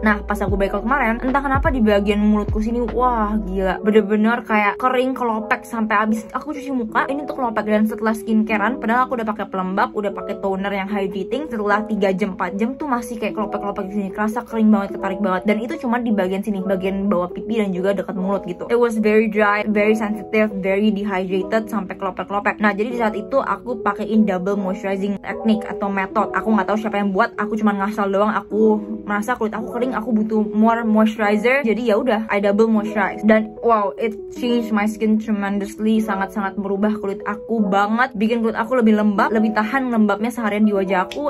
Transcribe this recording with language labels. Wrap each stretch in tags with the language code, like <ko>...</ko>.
<id>Nah pas aku breakout kemarin entah kenapa di bagian mulutku sini wah gila, bener-bener kayak kering kelopek sampai habis aku cuci muka ini tuh kelopek. Dan setelah skincarean, padahal aku udah pakai pelembab, udah pakai toner yang hydrating, setelah 3 jam 4 jam tuh masih kayak kelopek-kelopek di sini, kerasa kering banget, ketarik banget. Dan itu cuma di bagian sini, bagian bawah pipi dan juga dekat mulut gitu.</id> <en>It was very dry, very sensitive, very dehydrated</en> <id>sampai kelopek-kelopek. Nah jadi di saat itu aku pakein double moisturizing technique atau method. Aku nggak tahu siapa yang buat, aku cuma ngasal doang. Aku merasa kulit aku kering, aku butuh more moisturizer. Jadi ya udah,</id> <en>I double moisturize.</en> <id>Dan wow,</id> <en>it changed my skin tremendously,</en> <id>sangat-sangat merubah kulit aku banget, bikin kulit aku lebih lembab, lebih tahan lembabnya seharian di wajah aku.</id>